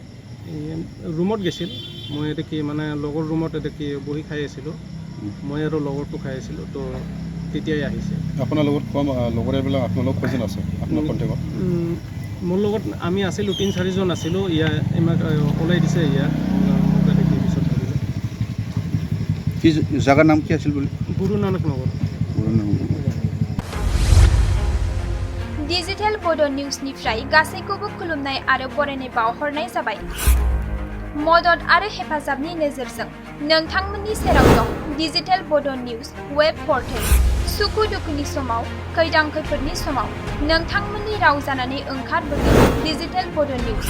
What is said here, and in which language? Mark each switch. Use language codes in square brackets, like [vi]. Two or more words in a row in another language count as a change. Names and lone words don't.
[as] ৰুমত গৈছিল, মই দেখি মানে লগৰ ৰুমত দেখি বহি খাই আছিলোঁ, মই আৰু লগৰটো খাই আছিলোঁ, তো তেতিয়াই আহিছে। আপোনাৰ লগত লগৰীয়াবিলাক আপোনাৰ লগত কৈছে আছে আপোনাৰ কণ্টেক্টত? মোৰ লগত আমি আছিলোঁ 3-4 জন আছিলোঁ, আমাক ওলাই দিছে মোক দেখি পিছত ধৰিলে। কি জাগাৰ নাম কি আছিল বুলি? গুৰু নানক নগৰ। [brx] डिजिटेल बड' निउसनिफ्राय गासैखौबो खुलुमनाय आरो बरायनाय बावहरनाय जाबाय। मदद आरो हेफाजाबनि नोजोरजों नोंथांमोननि सेराव दं डिजिटेल बड' निउस वेब पर्टेल। सुखु दुखुनि समाव, खैदां खैफोदनि समाव नोंथांमोननि राव जानानै ओंखारबोगोन डिजिटेल बड' निउस।